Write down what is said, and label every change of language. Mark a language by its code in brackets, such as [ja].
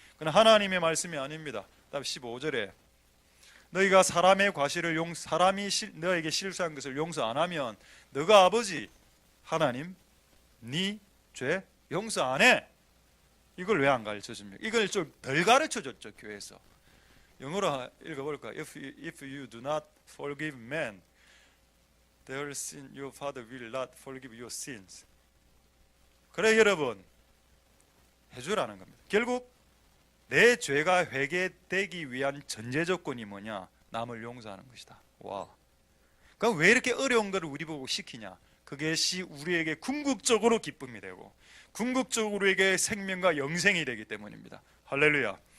[ko] 그건 하나님의 말씀이 아닙니다. 다음 15절에 너희가 사람의 과실을 사람이 너에게 실수한 것을 용서 안 하면 너가 아버지 하나님 네 죄 용서 안 해. 이걸 왜 안 가르쳐 줍니까? 이걸 좀 덜 가르쳐 줬죠, 교회에서. 영어로 읽어볼까요? [en] If you do not forgive men, their sin, your Father will not forgive your sins. [ko] 그래 여러분, 해주라는 겁니다. 결국 내 죄가 회개되기 위한 전제 조건이 뭐냐? 남을 용서하는 것이다. 와, 그럼 왜 이렇게 어려운 것을 우리 보고 시키냐? 그것이 우리에게 궁극적으로 기쁨이 되고 궁극적으로 우리에게 생명과 영생이 되기 때문입니다. 할렐루야.